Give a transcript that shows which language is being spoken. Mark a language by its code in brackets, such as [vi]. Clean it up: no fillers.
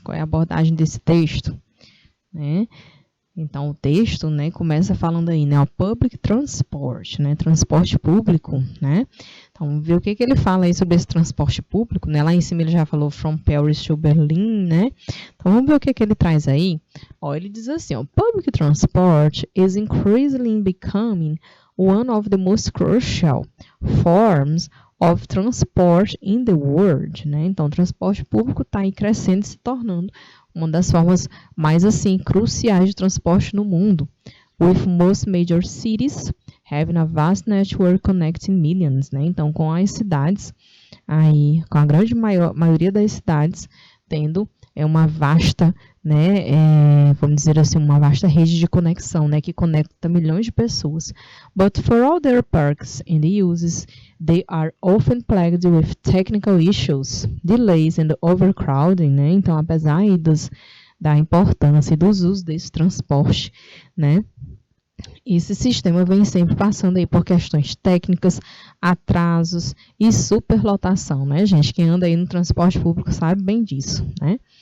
[pt] Qual é a abordagem desse texto? Né? Então, o texto, né, começa falando aí, né, o public transport, né, transporte público, né? Então, vamos ver o que ele fala aí sobre esse transporte público, né? Lá em cima ele já falou [en] from Paris to Berlin, [pt] né? Então, vamos ver o que ele traz aí. Ó, ele diz assim, ó, [en] public transport is increasingly becoming one of the most crucial forms of transport in the world, [pt] né? Então, o transporte público está aí crescendo e se tornando uma das formas mais assim cruciais de transporte no mundo, [en] with most major cities having a vast network connecting millions, [pt] né? Então, com as cidades aí, com a grande maioria das cidades tendo uma vasta, né, vamos dizer assim, uma vasta rede de conexão, né, que conecta milhões de pessoas. [en] But for all their perks and uses, they are often plagued with technical issues, delays and overcrowding, [pt] né? Então, apesar aí da importância e dos usos desse transporte, né, esse sistema vem sempre passando aí por questões técnicas, atrasos e superlotação, né, gente? Quem anda aí no transporte público sabe bem disso, né?